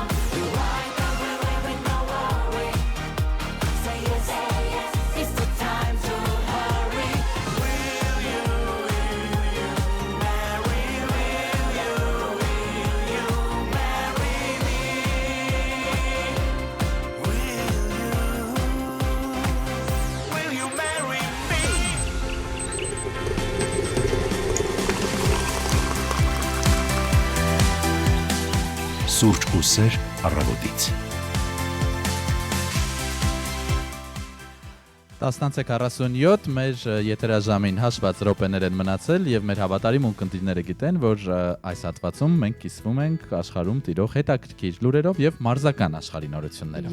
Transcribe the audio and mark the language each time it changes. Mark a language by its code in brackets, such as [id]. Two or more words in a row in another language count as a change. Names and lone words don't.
[en] We ride every way with no worry. Say yes, it's the time to hurry. Will you marry? Will you marry me? Will you marry me? [hy] Սուրճ ու սեր առավոտից։ 10:47 մեր եթերաժամին հաշված րոպեներ են մնացել եւ մեր հավատարիմ ունկնդիրները գիտեն, որ այս հատվածում մենք կիսվում ենք աշխարհում տիրող հետաքրքիր լուրերով եւ մարզական աշխարհի նորություններով։